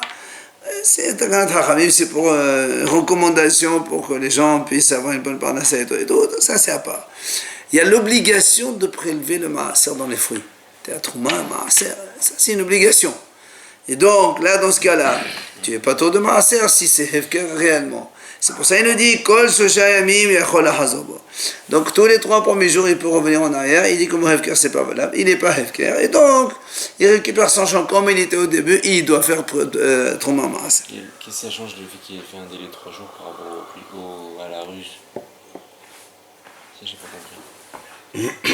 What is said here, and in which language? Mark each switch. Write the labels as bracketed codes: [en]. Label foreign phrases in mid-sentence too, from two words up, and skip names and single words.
[fr] C'est pour recommandation pour que les gens puissent avoir une bonne parnasse et tout. Ça, c'est à part. Il y a l'obligation de prélever le maaser dans les fruits. [he] תרומה, מעשר, [fr] ça c'est une obligation. Et donc, là, dans ce cas-là, tu n'es pas trop de maaser si c'est hefker réellement. C'est pour ça qu'il nous dit [he] כל שלושה ימים יכול לחזור בו. [fr] Donc tous les 3 premiers jours il peut revenir en arrière, il dit que mon hefker c'est pas valable, il n'est pas hefker, et donc il récupère son champ comme il était au début, il doit faire [he] תרומה מעשר. [fr] Qu'est-ce que ça change le fait qu'il ait fait un délai de 3 jours par rapport à la ruse? Ça j'ai pas compris.